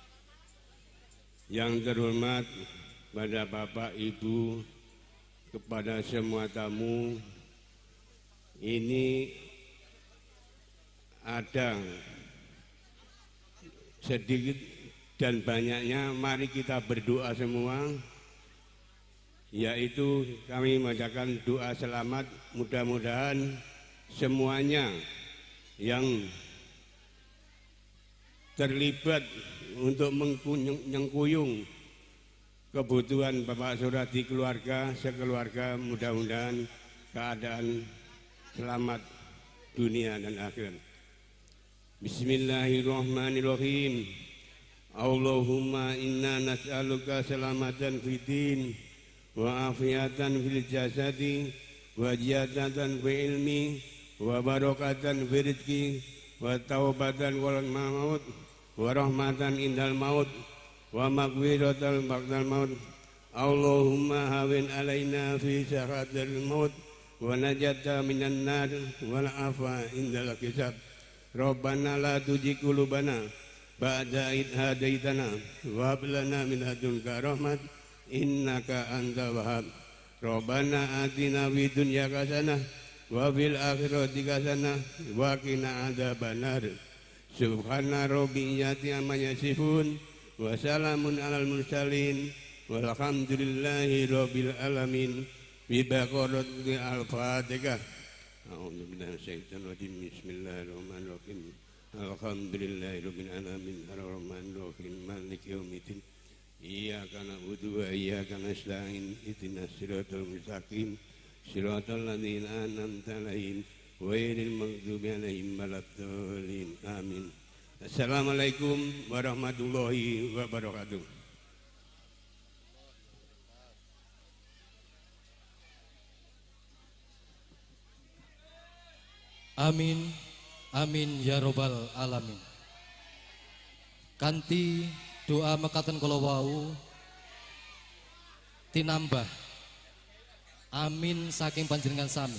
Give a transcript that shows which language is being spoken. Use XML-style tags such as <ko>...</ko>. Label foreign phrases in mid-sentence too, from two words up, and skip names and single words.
<id>Yang terhormat pada Bapak Ibu, kepada semua tamu, ini ada sedikit dan banyaknya, mari kita berdoa semua, yaitu kami mengucapkan doa selamat, mudah-mudahan semuanya yang terlibat untuk mengkuyung kebutuhan Bapak Suradi keluarga, sekeluarga, mudah-mudahan keadaan selamat dunia dan akhirat.</id> <ar>بسم الله الرحمن الرحيم. اللهم إنا نسألك selamatan في الدين وعافية في الجسد وزيادة في العلم وبركة في الرزق وتوبة والموت ورحمة عند الموت ومغفرة بعد الموت. اللهم هون علينا في سكرات الموت والنجاة من النار والعفو عند الحساب. ربنا لا تزغ قلوبنا بعد إذ هديتنا وهب لنا من لدنك رحمة إنك أنت الوهاب. ربنا آتنا في الدنيا حسنة وفي الآخرة حسنة وقنا عذاب النار. سبحان ربك رب العزة عما يصفون وسلام على المرسلين والحمد لله رب العالمين. ببركة الفاتحة. أعوذ بالله من الشيطان الرجيم. بسم الله الرحمن الرحيم. الحمد لله رب العالمين الرحمن الرحيم مالك يوم الدين. إياك نعبد وإياك نستعين. اهدنا الصراط المستقيم. صراط الذين أنعمت عليهم غير المغضوب عليهم ولا الضالين. Amin. السلام عليكم ورحمة الله وبركاته. آمين، آمين يا رب العالمين.</ar> <jv>Kanthi doa mekaten kula wau tinambah amin saking panjenengan sami.</jv>